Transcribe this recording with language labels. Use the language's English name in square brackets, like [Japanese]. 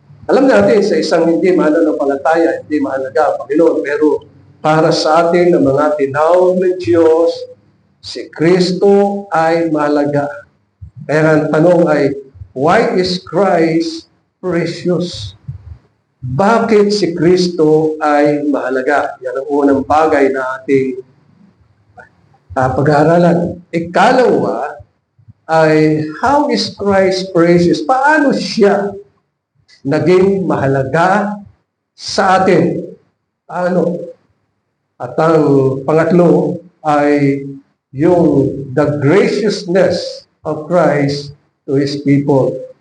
[Filipino] Alam natin sa isang hindi mananampalataya, hindi mahalaga ang Panginoon, pero para sa atin, ang mga tinawag ng Diyos, si Kristo ay mahalaga. Kaya ang tanong ay, [English] why is Christ precious? [Filipino] Bakit si Kristo ay mahalaga? Yan ang unang bagay na ating pag-aaralan. Ikalawa ay, [English] how is Christ precious? [Filipino] Paano siya naging mahalaga sa atin? Paano? At ang pangatlo ay yung [English] the graciousness of Christ to His people.